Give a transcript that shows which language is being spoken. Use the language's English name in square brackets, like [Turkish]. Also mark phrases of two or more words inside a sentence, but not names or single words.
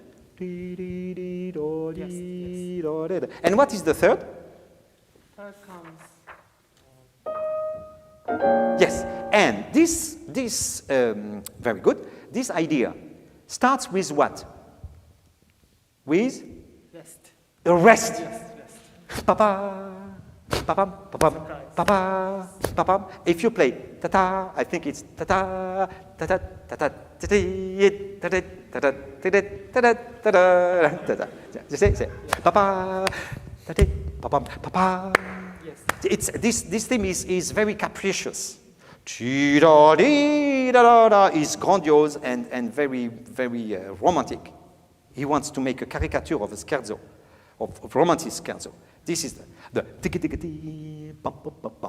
[English] And what is the third? Third comes. Yes, and this very good. This idea starts with what? With Rest. a rest. Yes, rest. Pa-pa, pa-pam, pa-pam, pa-pa, pa-pam. If you play ta-ta, I think it's ta-ta, ta-ta, ta-ta, ta-ti, ta-ta, ta-ta, ta-ta, ta-ta, ta-ta, ta-ta. You say, pa-pa, ta-ti, pa-pam, pa-pa. Yes. It's, this theme is very capricious. Is grandiose and very, very romantic. He wants to make a caricature of a scherzo, of romantic scherzo. This is the tick-tick-tick, bump, bump, bump, bump.